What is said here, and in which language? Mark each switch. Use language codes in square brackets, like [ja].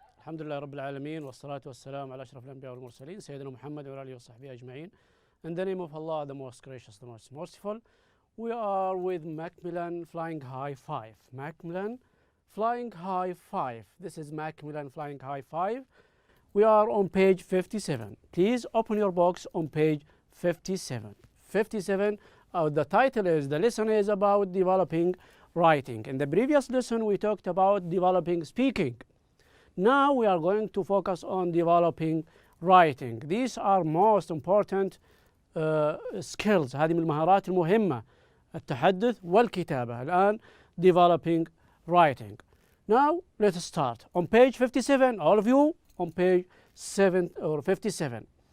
[ar] الحمد لله رب العالمين والصلاة والسلام على أشرف الأنبياء والمرسلين سيدنا محمد وعلى آله وصحبه أجمعين. [en] In the name of Allah, the most gracious, the most merciful, we are with Macmillan Flying High 5. Macmillan Flying High 5. This is Macmillan Flying High 5. We are on page 57. Please open your box on page 57. 57, the title is, the lesson is about developing writing. In the previous lesson, we talked about developing speaking. Now we are going to focus on developing writing. These are most important skills. [ar] هذه من المهارات المهمة، التحدث والكتابة. الآن [en] developing writing. Now let's start. On page 57, all of you on page 7 or 57.